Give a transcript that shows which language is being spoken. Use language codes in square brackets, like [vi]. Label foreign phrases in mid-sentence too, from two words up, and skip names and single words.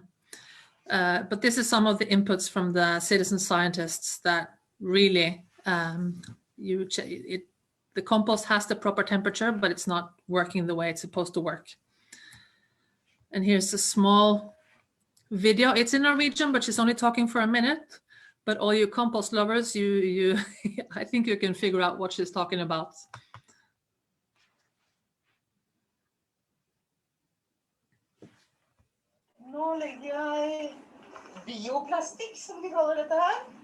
[en] But this is some of the inputs from the citizen scientists that really the compost has the proper temperature, but it's not working the way it's supposed to work. And here's a small video. It's in Norwegian, but she's only talking for a minute. But all you compost lovers, I think you can figure out what she's talking about. [no] Nå legger jeg bioplastikk, som de kaller dette her.